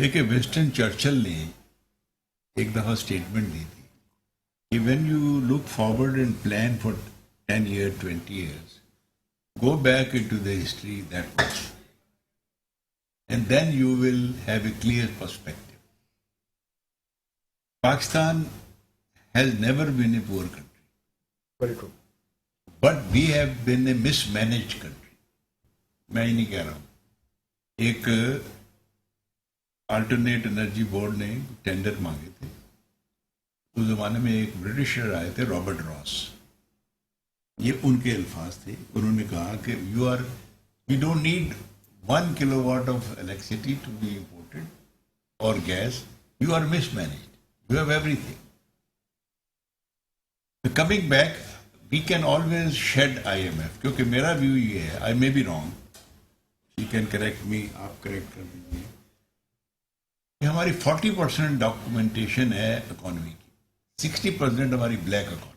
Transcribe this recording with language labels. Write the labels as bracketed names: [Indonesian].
[Urdu] دیکھیے وسٹن چرچل نے ایک دفعہ اسٹیٹمنٹ دی تھی کہ [English] When you look forward and plan for 10 years 20 years, go back into the history that much and then you will have a clear perspective. Pakistan has never been a poor country. Very true. But we have been a mismanaged country. [Urdu] میں ہی نہیں کہہ رہا ہوں. ایک alternate energy board نے tender مانگے تھے, اس زمانے میں ایک برٹشر آئے تھے رابرٹ راس, یہ ان کے الفاظ تھے. انہوں نے کہا کہ [English] we don't need 1 kilowatt of electricity to be imported or gas. You are mismanaged. You have everything. Coming back, we can always shed IMF, [Urdu] کیونکہ میرا ویو یہ ہے, [English] I may be wrong, you can correct me, [Urdu] آپ correct کر دیجیے, کہ ہماری 40% documentation ہے اکانومی کی, 60% ہماری بلیک اکانومی.